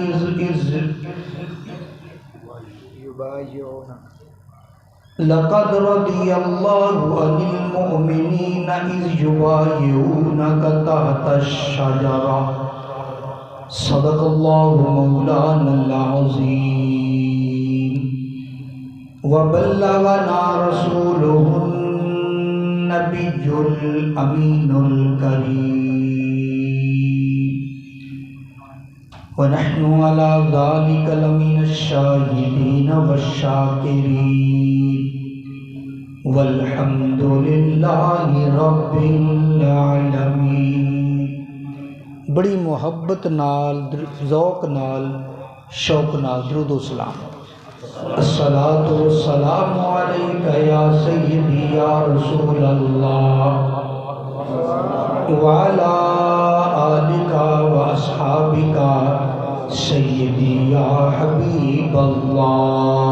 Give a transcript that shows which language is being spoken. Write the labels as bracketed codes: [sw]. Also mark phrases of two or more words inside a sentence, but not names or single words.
[ar] لقد رضی اللہ عن المؤمنین اذ یبایعونک تحت الشجرہ صدق اللہ مولانا العظیم وبلغنا رسوله النبی الامین الکریم ونحن على ذلك لمن الشاہدین والشاکرین والحمد للہ رب العالمین۔ [pa] بڑی محبت نال، ذوق نال، شوق نال درود و سلام۔ [ar] الصلاۃ والسلام علیک یا سیدی یا رسول اللہ وعلی آلک واصحابک سیدی یا حبیب اللہ۔